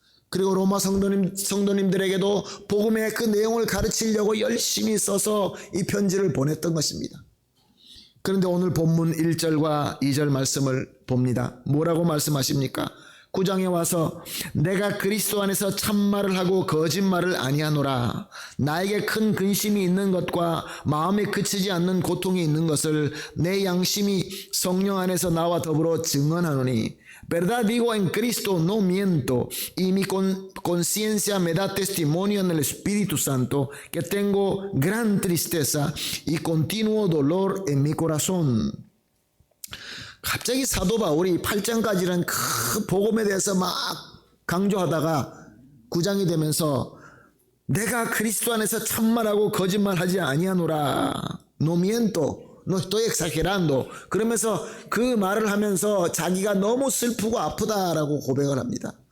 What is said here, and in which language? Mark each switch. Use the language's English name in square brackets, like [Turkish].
[Korean] 그리고 로마 성도님들에게도 복음의 그 내용을 가르치려고 열심히 써서 이 편지를 보냈던 것입니다. 그런데 오늘 본문 1절과 2절 말씀을 봅니다. 뭐라고 말씀하십니까? 9장에 와서 내가 그리스도 안에서 참말을 하고 거짓말을 아니하노라. 나에게 큰 근심이 있는 것과 마음에 그치지 않는 고통이 있는 것을 내 양심이 성령 안에서 나와 더불어 증언하노니 [Spanish] verdad digo en Cristo no miento y mi conciencia me da testimonio en el Espíritu Santo que tengo gran tristeza y continuo dolor en mi corazón. [Korean] 갑자기 사도 바울이 8장까지는 그 복음에 대해서 막 강조하다가 9장이 되면서 내가 그리스도 안에서 참말하고 거짓말하지 아니하노라. [Spanish] No miento. No estoy exagerando. [Korean] 그러면서 그 말을 하면서 자기가 너무 슬프고 아프다라고 고백을 합니다.